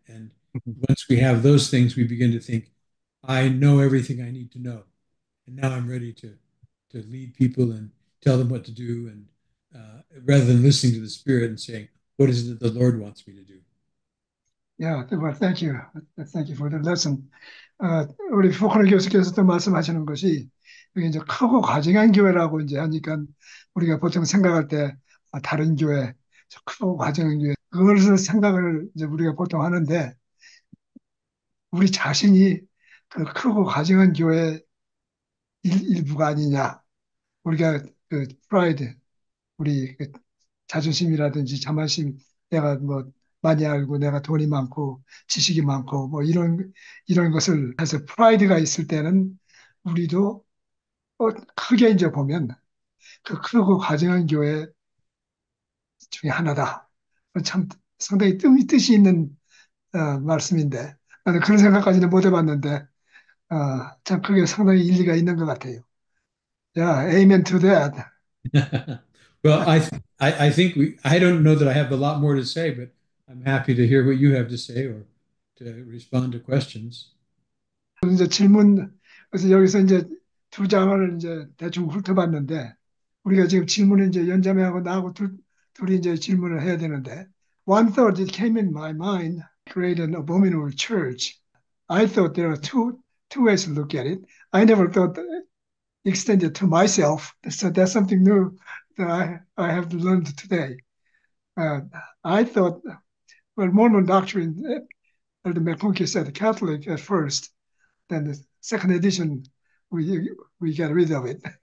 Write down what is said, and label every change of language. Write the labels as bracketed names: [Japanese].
[English] And once we have those things, we begin to think, I know everything I need to know. And now I'm ready to lead people and tell them what to do, and rather than listening to the Spirit and saying, "What is it that the Lord wants me to do?" Yeah, well, thank you. Thank you for the lesson. [Korean] 우리 포커널 교수께서 또 말씀하시는 것이 여기 이제 크고 과정한 교회라고 이제 하니까 우리가 보통 생각할 때 다른 교회, 크고 과정한 교회 그것을 생각을 이제 우리가 보통 하는데 우리 자신이 그 크고 과정한 교회 일부가 아니냐. 우리가 그 프라이드, 우리 그 자존심이라든지 자만심, 내가 뭐 많이 알고 내가 돈이 많고 지식이 많고 뭐 이런 것을 해서 프라이드가 있을 때는 우리도 크게 이제 보면 그 크고 과정한 교회 중에 하나다. 참 상당히 뜻이 있는 말씀인데 나는 그런 생각까지는 못 해봤는데 참 그게 상당히 일리가 있는 것 같아요. [English] Yeah, amen to that. Well, I think I don't know that I have a lot more to say, but I'm happy to hear what you have to say or to respond to questions. [Korean] 이제 질문, 그래서 여기서 이제 두 장을 이제 대충 훑어봤는데, 우리가 지금 질문을 이제 연자매하고 나하고 둘이 이제 질문을 해야 되는데, [English] one thought that came in my mind, create an abominable church. I thought there are two ways to look at it. I never thought extended to myself. So that's something new that I have learned today. I thought, well, Mormon doctrine, Elder McConkie said Catholic at first, then the second edition, we get rid of it.